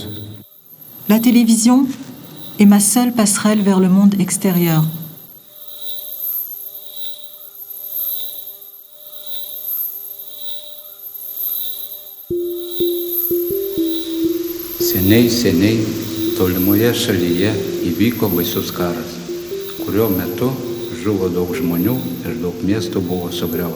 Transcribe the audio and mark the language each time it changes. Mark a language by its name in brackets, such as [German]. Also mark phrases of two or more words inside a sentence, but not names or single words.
[French] La télévision est ma seule passerelle vers le monde extérieur. [Lithuanian] Seniai tolimoje šalyje įvyko baisus karas, kurio metu žuvo daug žmonių ir daug miestų buvo sugriauta.